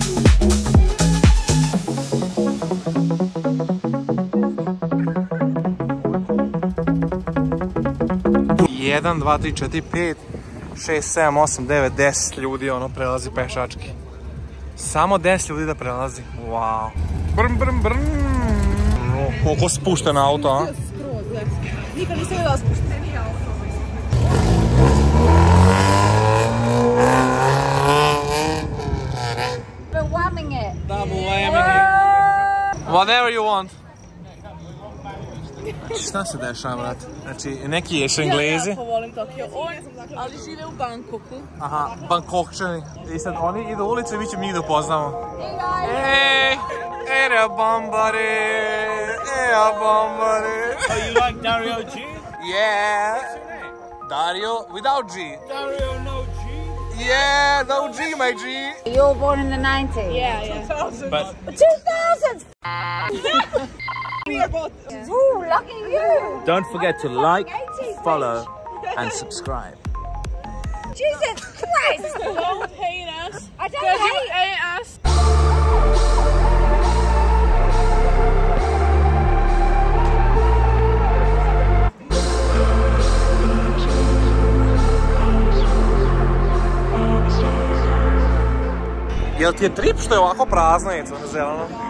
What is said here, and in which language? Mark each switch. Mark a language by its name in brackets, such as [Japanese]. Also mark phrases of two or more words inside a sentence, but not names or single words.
[Serbian] 1, 2, 3, 4, 5, 6, 7, 8, 9, 10 ljudi ono prelazi pešački. Samo 10 ljudi da prelazi. Wow. Brm. Koliko spušten auto, a? Skroz, gledaj. Nikad nisam vidjela spušteniji auto. [English] We're whamming it. Double whammy. Whatever you want. [Serbian] Šta se dešava, brat? Znači, neki ješu Englezi. Ja jako volim Tokio, ali žive u Bangkoku. Aha, Bangkokčani. I sad oni idu u ulicu i mi ćemo njih da upoznamo. Ej, era bombare, era bombare. [English] Oh, you like Dario G? Yeah. Dario without G. Dario no G? Yeah, no G, my G. You were born in the 90s. Yeah. 2000. But 2000s! Ooh, lucky you! don't forget to like, follow, and subscribe. Jesus Christ! Don't hate us. I don't Because you hate hate us. [Serbian] Jel ti je trip što je ovako prazno i zeleno?